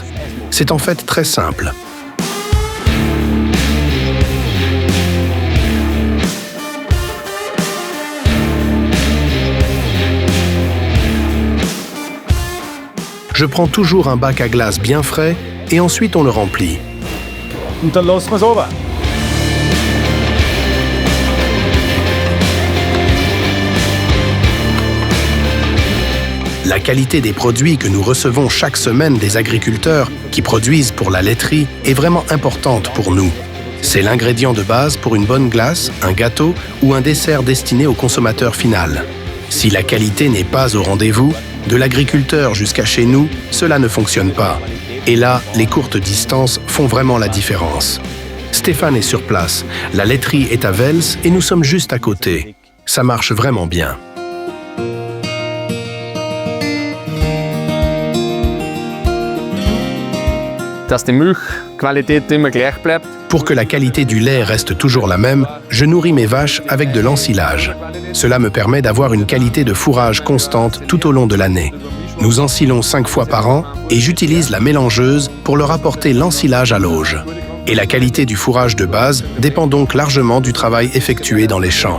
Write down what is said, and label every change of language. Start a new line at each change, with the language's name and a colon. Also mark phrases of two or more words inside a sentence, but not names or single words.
French: C'est en fait très simple. Je prends toujours un bac à glace bien frais et ensuite on le remplit.
German: Und dann lassen wir es runter.
French: La qualité des produits que nous recevons chaque semaine des agriculteurs qui produisent pour la laiterie est vraiment importante pour nous. C'est l'ingrédient de base pour une bonne glace, un gâteau ou un dessert destiné au consommateur final. Si la qualité n'est pas au rendez-vous, de l'agriculteur jusqu'à chez nous, cela ne fonctionne pas. Et là, les courtes distances font vraiment la différence. Stéphane est sur place, la laiterie est à Vels et nous sommes juste à côté. Ça marche vraiment bien.
German: Dass die Milchqualität immer gleich bleibt.
French: Pour que la qualité du lait reste toujours la même, je nourris mes vaches avec de l'ensilage. Cela me permet d'avoir une qualité de fourrage constante tout au long de l'année. Nous ensilons 5 fois par an et j'utilise la mélangeuse pour leur apporter l'ensilage à l'auge. Et la qualité du fourrage de base dépend donc largement du travail effectué dans les champs.